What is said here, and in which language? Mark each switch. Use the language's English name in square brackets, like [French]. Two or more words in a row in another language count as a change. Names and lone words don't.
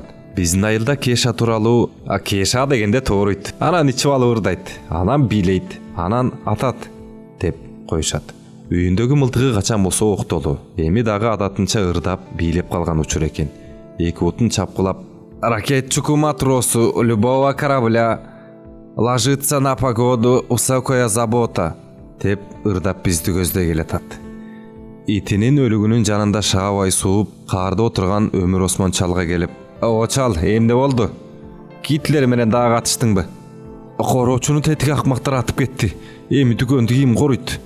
[Kyrgyz] Биздин айылда кеша тууралуу, кеша дегенде тооруйт. Анан ичип алып ырдайт, анан бийлейт, анан атат деп коюшат. Үйүндөгү мылтыгы качан болсо октолу. Эми дагы адатынча ырдап, бийлеп калган учур экен. Эки утун чапкылап: [Russian] "Ракетчику матросу любого корабля ложится на погоду высокая забота" [Kyrgyz] деп ырдап бизди көздөй келатат. Итинин өлүгүнүн жанында шаабай сууп, каарда отурган Өмүр Осмон чалга келип: "Очал, эмне болду? Гитлер менен дагы катыштыңбы? Короочуну тетиги акмактар атып кетти. Эми дүкөндү ким коруйт?"